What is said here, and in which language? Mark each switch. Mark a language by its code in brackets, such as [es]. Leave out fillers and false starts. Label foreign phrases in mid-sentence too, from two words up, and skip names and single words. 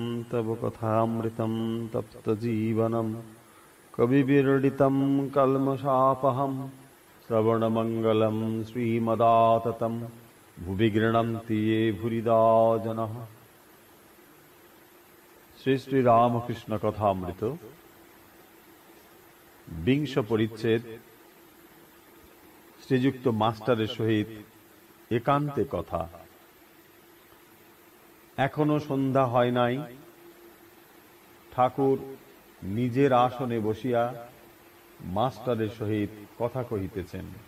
[sa] तव कथामृतं तप्तजीवनं कविविरडितं कल्मषापहं श्रवणमङ्गलं श्रीमदाततं भुवि गृह्णन्ति ये भूरिदा जनः। [bn] श्री श्री रामकृष्ण कथामृत বিংশ পরিচ্ছেদ। শ্রীযুক্ত মাস্টারের সহিত একান্তে কথা। এখনো সন্ধ্যা হয় নাই। ঠাকুর নিজের আসনে বসিয়া মাস্টারের সহিত কথা কহিতেছেন।